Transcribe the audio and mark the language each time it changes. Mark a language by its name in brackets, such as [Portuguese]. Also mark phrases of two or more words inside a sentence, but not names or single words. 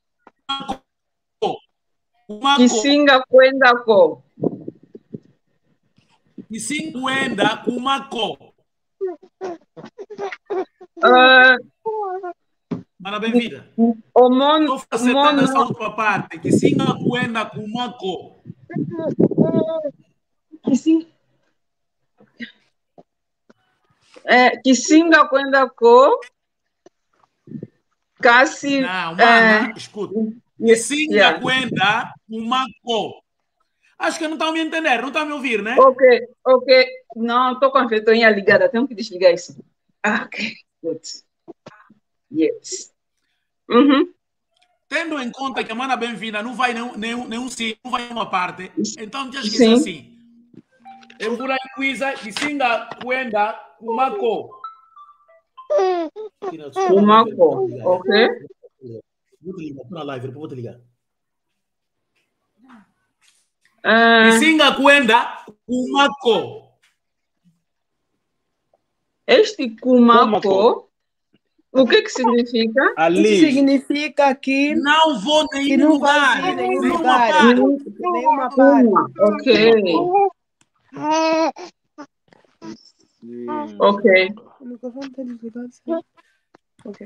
[Kongo] Kisinga kwenda ko. Kisinga kwenda kumako. [Portuguese] Mana bem-vinda. Estou facetando essa última parte. [Kongo] Kisinga kwenda kumako. Kisinga kwenda ko. Kasi. [Portuguese] Não, mana, escuta. [Kongo] Kisinga kwenda kumako. [Portuguese] Acho que não estão me entender, não estão me ouvir, né? Ok. Não, estou com a ventoinha ligada, tenho que desligar isso. [English] Ok, good. Yes. [Portuguese] Tendo em conta que a mana bem-vinda não vai nenhum sim, não vai uma parte, então já esqueci assim. Eu vou lá em Cuisa, [Kongo] Kisinga kwenda kumako. Kumako, [Portuguese] ok. Vou te ligar, estou na live, depois vou te ligar. [Kongo] Kisinga kwenda kumako. [Portuguese] Este kumako, o que significa? Ali. Significa que não vou nenhum lugar. Nenhuma parte. Ok. Ok. O microfone está desligado. Ok.